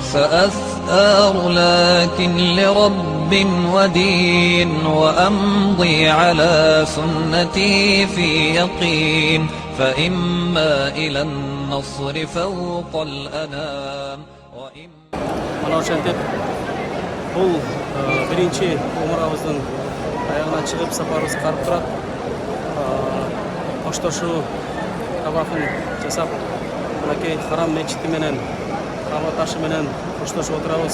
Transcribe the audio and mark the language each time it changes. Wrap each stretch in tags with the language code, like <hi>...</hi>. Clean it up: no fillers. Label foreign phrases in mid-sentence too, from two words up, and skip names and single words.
<ar>سأثأر لكن لرب ودين وأمضي على سنتي في يقين فإما إلى النصر فوق الأنام</ar> <ky>Mana ошентип бул биринчи умрабыздын аягына чыгып сапарыбыз карып турат. Коштошуу табакын жасап, мынакей харам мечити менен, каба ташы менен коштошуп отурабыз.</ky>